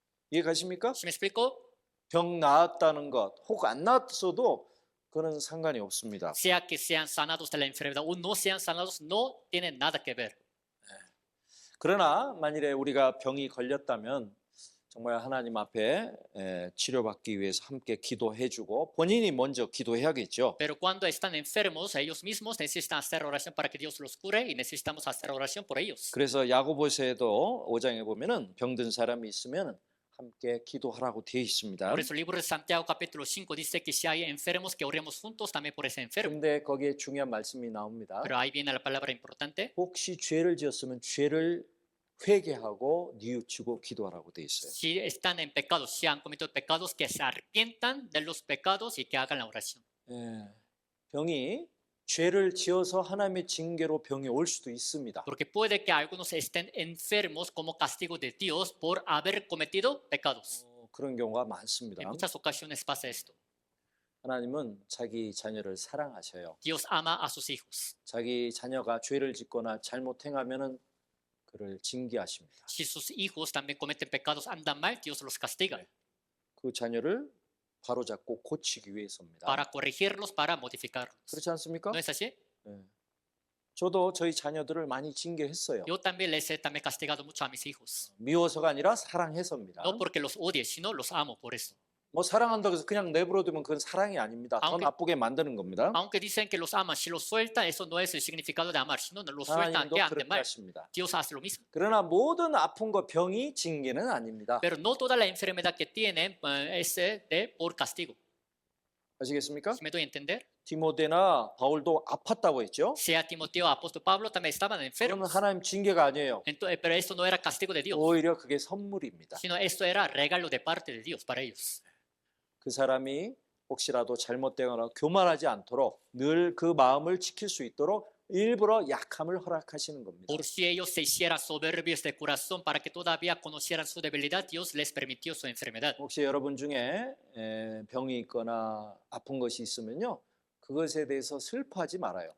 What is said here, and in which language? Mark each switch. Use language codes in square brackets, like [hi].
[ko] 이해 가십니까? [es] ¿Sí me explico? [ko] 병 나았다는 것, 혹 안 나았어도 그거는 상관이 없습니다. [es] Sea que sean sanados de la enfermedad o no sean sanados, no tienen nada que ver. [ko] 그러나 만일에 우리가 병이 걸렸다면 정말 하나님 앞에 치료받기 위해서 함께 기도해주고 본인이 먼저 기도해야겠죠. [es] Pero cuando están enfermos, ellos mismos necesitan hacer oración para que Dios los cure y necesitamos hacer oración por ellos. [ko] 그래서 야고보서에도 5장에 보면은 병든 사람이 있으면 함께 기도하라고 되어 있습니다. [es] Por eso el libro de Santiago capítulo 5 dice que si hay enfermos, que oremos juntos también por ese enfermo. [ko] 근데 거기에 중요한 말씀이 나옵니다. [es] Pero ahí viene la palabra importante. [ko] 혹시 죄를 지었으면 죄를 회개하고 뉘우치고 기도하라고 되어 있어요. [es] Si están en pecados, si han cometido pecados, que se arrepientan de los pecados y que hagan la oración. [ko] 병이 죄를 지어서 하나님의 징계로 병이 올 수도 있습니다. [es] Porque puede que algunos estén enfermos como castigo de Dios por haber cometido pecados. [ko] 그런 경우가 많습니다. [es] En muchas ocasiones pasa esto. [ko] 하나님은 자기 자녀를 사랑하셔요. [es] Dios ama a sus hijos. [ko] 자기 자녀가 죄를 짓거나 잘못 행하면은 그를 징계하십니다. [es] Si sus hijos también cometen pecados, andan mal, Dios los castiga [ko] 그 자녀를 바로잡고 고치기 위해서입니다. [es] para corregirlos, para modificarlos. [ko] 그렇지 않습니까? [es] ¿No es así? [ko] 저도 저희 자녀들을 많이 징계했어요. [es] Yo también les he también castigado mucho a mis hijos. [ko] 미워서가 아니라 사랑해서입니다. [es] No porque los odie, sino los amo por eso. [ko] 뭐 사랑한다고 해서 그냥 내버려두면 그건 사랑이 아닙니다. 더 아무리- 나쁘게 만드는 겁니다. [es] Aunque dicen que los aman, si los sueltan, eso no es el significado de amar, sino los sueltan [ko] 하나님도 [es] que anden [ko] 그렇게 [es] mal. [ko] 하십니다. [es] Dios hace lo mismo. [ko] 그러나 모든 아픔과 병이 징계는 아닙니다. [es] Pero no toda la enfermedad que tienen es por castigo. [ko] 아시겠습니까? [es] ¿Sí me doy a entender? [ko] 디모데나 바울도 아팠다고 했죠. [es] Sea Timoteo, apóstol Pablo también estaban [ko] 그러면 [es] enfermos. [ko] 하나님 징계가 아니에요. [es] Pero esto no era castigo de Dios, [ko] 오히려 그게 선물입니다. [es] sino esto era regalo de parte de Dios para ellos. [ko] 그 사람이 혹시라도 잘못되거나 교만하지 않도록 늘 그 마음을 지킬 수 있도록 일부러 약함을 허락하시는 겁니다. [es] Por si ellos se hicieran soberbios de corazón para que todavía conocieran su debilidad, Dios les permitió su enfermedad. [ko] 혹시 여러분 중에 병이 있거나 아픈 것이 있으면요. 그것에 대해서 슬퍼하지 말아요.